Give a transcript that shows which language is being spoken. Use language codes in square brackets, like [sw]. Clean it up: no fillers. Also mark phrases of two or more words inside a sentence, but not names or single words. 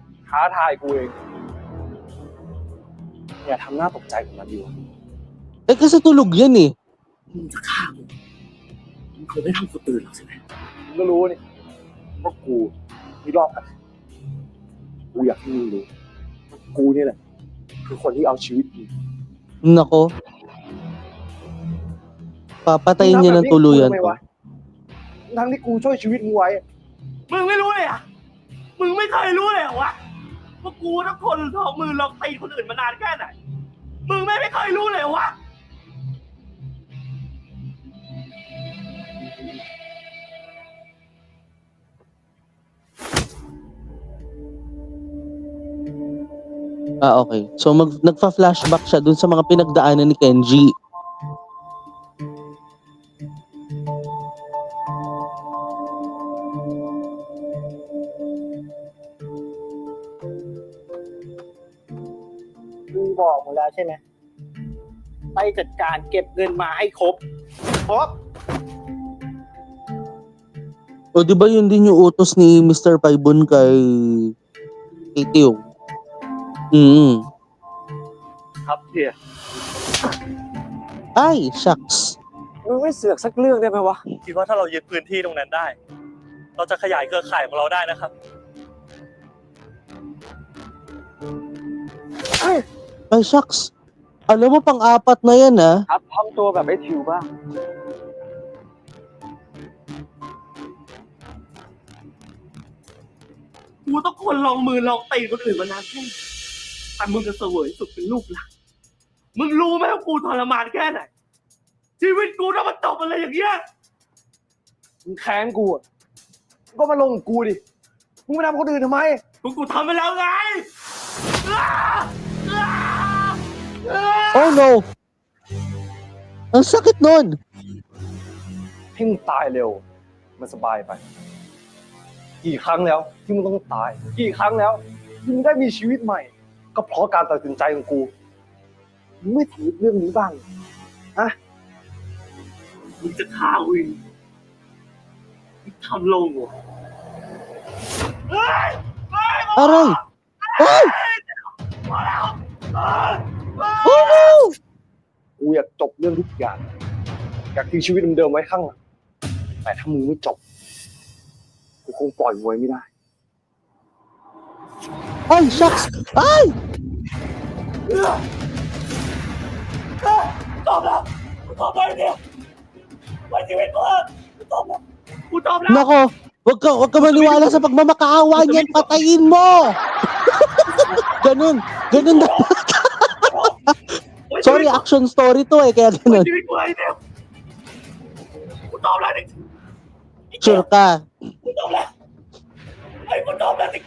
[th] ท้าทายกูเองอย่าทำหน้าตกใจกับมันดีกว่า [tl] Eh kasi tulog yan eh. [th] มึงจะฆ่ากูมึงคงไม่ทำกูตื่นหรอกใช่ไหม มึงก็รู้นี่ว่ากูมีรอบกันกูอยากให้มึงรู้ว่ากูนี่แหละคือคนที่เอาชีวิตมึง [tl] Nako. Papatayin niya ng tuluyan to. [th] ทั้งที่กูช่วยชีวิตมึงไว้ มึงไม่รู้เลยอ่ะมึงไม่เคยรู้เลยเหรอวะว่ากูต้องทนลองมือลองตีคนอื่นมานานแค่ไหนมึงไม่เคยรู้เลยเหรอวะ [tl] Okay. So nagfa-flashback siya dun sa mga pinagdaanan ni Kenji. [th] มึงบอกหมดแล้วใช่ไหมไปจัดการเก็บเงินมาให้ครบ [tl] O di ba yun din yung utos ni Mr. Paibon kay Tio? Mm. [th] ครับเฮีย [tl] Ay, shucks. [th] มึงไม่เสือกสักเรื่องได้ไหมวะ คิดว่าถ้าเรายึดพื้นที่ตรงนั้นได้ เราจะขยายเครือข่ายของเราได้นะครับ [tl] Ay, shucks. Alam mo, pang-apat na yan, ah. [th] ครับทำตัวแบบไอ้ทิวบ้าง กูต้องคนลองมือลองตีคนอื่นมานานแค่ไหนแต่มึงจะเสวยสุขเป็นลูกหลานมึงรู้ไหมว่ากูทรมานแค่ไหน ชีวิตกูต้องมาตกอะไรอย่างเงี้ย มึงแค้นกูอ่ะมึงก็มาลงกับกูดิ มึงไม่ทำคนอื่นทำไม กูทำไปแล้วไง [en] Oh, no. [tl] Ang sakit nun. [th] ให้มึงตายเร็ว มันสบายไป กี่ครั้งแล้วที่มึงต้องตาย กี่ครั้งแล้วที่มึงได้มีชีวิตใหม่ ก็เพราะการตัดสินใจของกู มึงไม่ถือเรื่องนี้บ้าง มึงจะฆ่าวินมึงทำลงเหรอเฮ้ย [tl] Aray. Ay! [th] มาแล้ว [en] Oh, no. [th] กูอยากจบเรื่องทุกอย่าง อยากทิ้งชีวิตเดิมๆไว้ข้างหลัง แต่ถ้ามึงไม่จบ กูคงปล่อยมึงไว้ไม่ได้ [tl] Ay, shucks. Ay! [th] ตอบแล้วกูตอบไปเดียวไว้ชีวิตกูกูตอบแล้วกูตอบแล้ว [tl] Nako. Wag ka maniwala sa pagmamakaawa niyan. Patayin mo. Ganun. Ganun na. Sorry, [en] action story [tl] to eh. Kaya ไว้ ganun. [th] ชีวิตกูไอ้เดียวกูตอบแล้วจริง [tl] Sure ka. [th] กูตอบแล้วไอ้กูตอบแล้วจริง